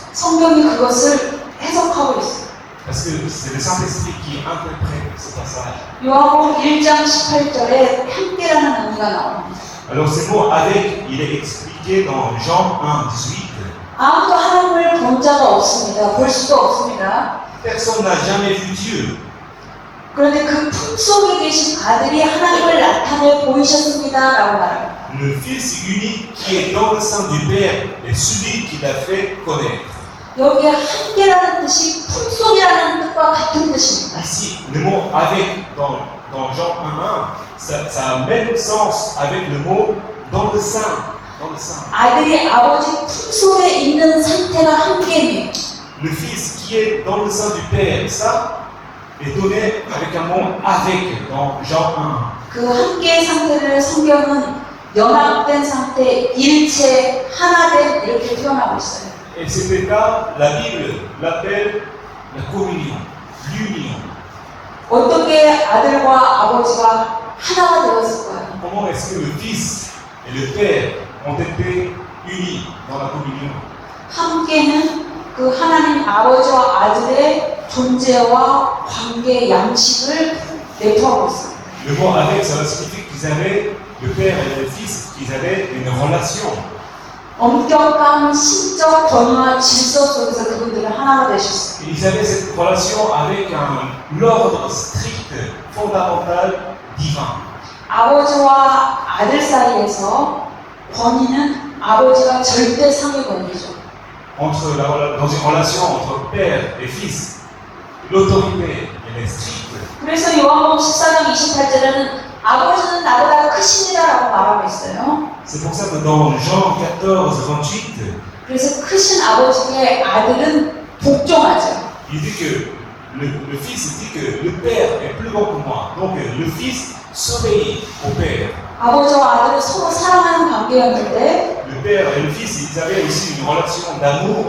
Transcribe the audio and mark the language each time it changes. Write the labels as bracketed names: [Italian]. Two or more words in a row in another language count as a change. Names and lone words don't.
[Korean] 성경이 그것을 해석하고 있어요. [French] Parce que c'est le Saint-Esprit qui interprète ce passage. [Korean] 요한복음 1장 18절에 함께라는 의미가 나옵니다. [French] Alors ce mot avec, il est expliqué dans Jean 1, 18. [Korean] 아무도 하나님을 본 자가 없습니다. 볼 수도 없습니다. [French] Personne n'a jamais vu Dieu. [Korean] 그런데 그 품속에 계신 아들이 하나님을 나타내 보이셨습니다라고 말합니다. [French] Le Fils unique qui est dans le sein du Père est celui qui l'a fait connaître. [Korean] 여기에 함께라는 뜻이 품속이라는 뜻과 같은 뜻입니다. [French] Ici, le mot avec dans Jean 1.1, ça a le même sens avec le mot dans le sein. Dans le sein. [Korean] 아들이 아버지 품속에 있는 상태가 함께예요. [French] Le Fils qui est dans le sein du Père, ça est donné avec un mot avec dans Jean 1. [Korean] 그 함께의 상태를 성경은 연합된 상태, 일체, 하나된 이렇게 표현하고 있어요. [French] Et cet état, la Bible l'appelle la communion, l'union. [Korean] 어떻게 아들과 아버지가 하나가 되었을까요? [French] Comment est-ce que le Fils et le Père ont été unis dans la communion? [Korean] 함께는 그 하나님 아버지와 아들의 존재와 관계 양식을 내포하고 있습니다. [French] Le mot avec, ça signifie qu'ils avaient, le Père et le Fils, qu'ils avaient une relation. [Korean] 엄격한 신적 변화 질서 속에서 그분들은 하나가 되셨어요. [French] Ils avaient cette relation avec l'ordre strict, fondamental, divin. [Korean] 아버지와 아들 사이에서 권위는 아버지가 절대 상위권이죠. [French] Dans une relation entre père et fils, l'autorité elle est stricte. [Korean] 그래서 요한복음 14장 28절에는 아버지는 나보다 크십니다라고 말하고 있어요. [French] C'est pour ça que dans Jean 14, 28, [Korean] 그래서 크신 아버지의 아들은 복종하죠. [French] il dit que le fils dit que le père est plus grand que moi. Donc le fils s'obéit au père. [Korean] 아버지와 아들은 서로 사랑하는 관계였는데 [French] Le père et le fils, ils avaient aussi une relation d'amour.